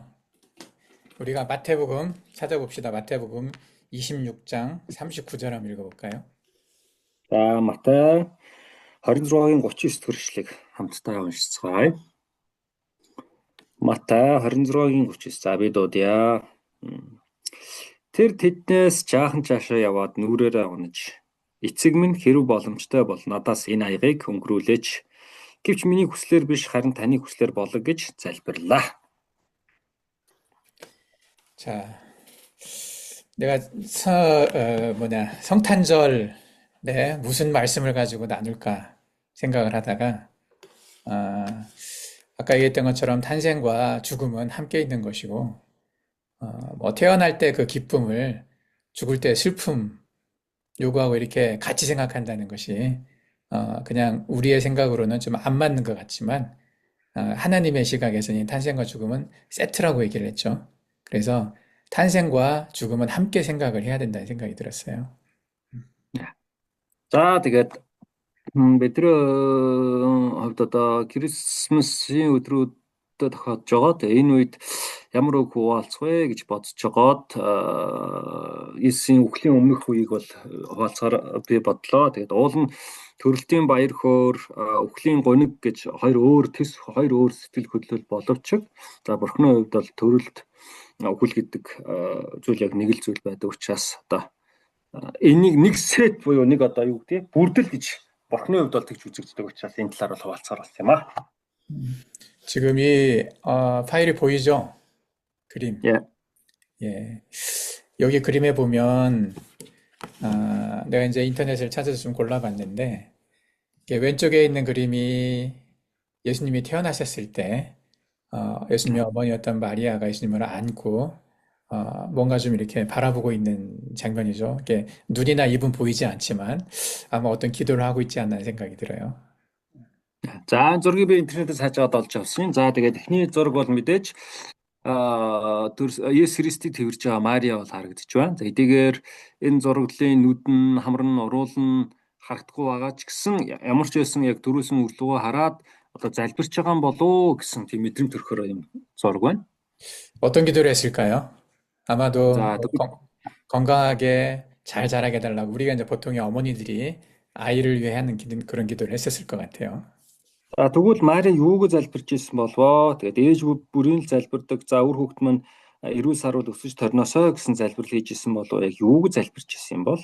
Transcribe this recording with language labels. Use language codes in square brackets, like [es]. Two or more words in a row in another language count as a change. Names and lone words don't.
[ko] 우리가 마태복음 찾아봅시다. 마태복음 26장 39절 한번 읽어볼까요? [mn] За Матай 26-гийн 39 дэх хамтдаа уншицгаая. Матай 26-гийн 39. За би дуудъя. Тэр тэднээс жаахан цаашаа яваад нүрээрээ унаж эцэг минь хэрв боломжтой бол надаас энэ аягыг өнгөрүүлээч. Гэвч миний хүслээр биш харин таны хүслээр болог гэж залбирлаа. [ko] 자, 내가 성탄절에 무슨 말씀을 가지고 나눌까 생각을 하다가 아까 얘기했던 것처럼 탄생과 죽음은 함께 있는 것이고 뭐 태어날 때 그 기쁨을 죽을 때 슬픔 요구하고 이렇게 같이 생각한다는 것이 그냥 우리의 생각으로는 좀 안 맞는 것 같지만 하나님의 시각에서는 탄생과 죽음은 세트라고 얘기를 했죠. 그래서 탄생과 죽음은 함께 생각을 해야 된다는 생각이 들었어요. [mn] За тэгээд бидний хувьд одоо Крисмсийн өдрүүдэд тохиолдож байгаад энэ үед ямар үг хуваалцах вэ гэж бодож байгаад Иесийн үхлийн өмнөх үеийг бол хуваалцахаар би бодлоо. Тэгээд уул нь төрөлтийн баяр хөөр, үхлийн гуниг гэж хоёр өөр сэтгэл хөдлөл боловч за Бурхны хувьд бол төрөлт үхэл гэдэг зүйл яг нэг л зүйл байдаг учраас одоо энийг нэг сет буюу нэг одоо юу гэдэг бүрдэл гэж Бурхны хувьд бол тэгж үзэгддэг учраас энэ талаар бол хуваалцаар болсон юм аа. [ko] 지금 이 파일이 보이죠? 그림. 예. 예. 여기 그림에 보면 내가 이제 인터넷을 찾아서 좀 골라봤는데 이게 왼쪽에 있는 그림이 예수님이 태어나셨을 때 예수님의 어머니였던 마리아가 예수님을 안고 뭔가 좀 이렇게 바라보고 있는 장면이죠. 이게 눈이나 입은 보이지 않지만 아마 어떤 기도를 하고 있지 않나 생각이 들어요. [mn] За зургийг би интернетээс хажаад олж авсан. За тэгээд эхний зураг бол мэдээж Есүс Христийг тэрж байгаа Мария бол харагдаж байна. За эдгээр энэ зураглалын нүдэн хамран уруулан харагдахгүй байгаа ч гэсэн ямар ч байсан яг дөрөвсөн үрлөгөө хараад одоо залбирч байгаа юм болоо гэсэн тийм мэдрэмж төрөхөөр юм зураг байна. [ko] 어떤 기도를 했을까요? 아마도 자, 건강하게 잘 자라게 해달라고 우리가 이제 보통의 어머니들이 아이를 위해 하는 그런 기도를 했었을 것 같아요. [mn] За тэгвэл Мари юуг залбирч ирсэн болвоо? Тэгээд ээж бүрийн л залбирдаг. За үр хүүхэд маань эрүүл саруул өсөж торносоо гэсэн залбирал хийж ирсэн болов яг юуг залбирч ирсэн юм бол?